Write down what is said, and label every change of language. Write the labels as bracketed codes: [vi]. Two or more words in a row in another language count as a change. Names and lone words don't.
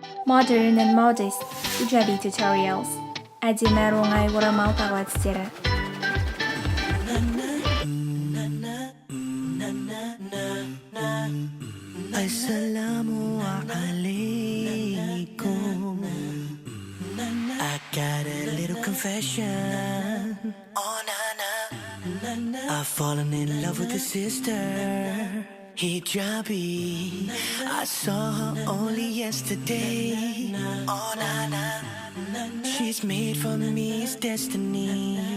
[en] Modern and modest Hijabi tutorials. [kk] Әдемі оңай орамал тағу әдістері. [en] Assalamualaikum. I got a little confession. Oh na na, I've fallen in love with a sister. Hijabi, I saw her only yesterday. Oh na na, she's made for me, it's destiny.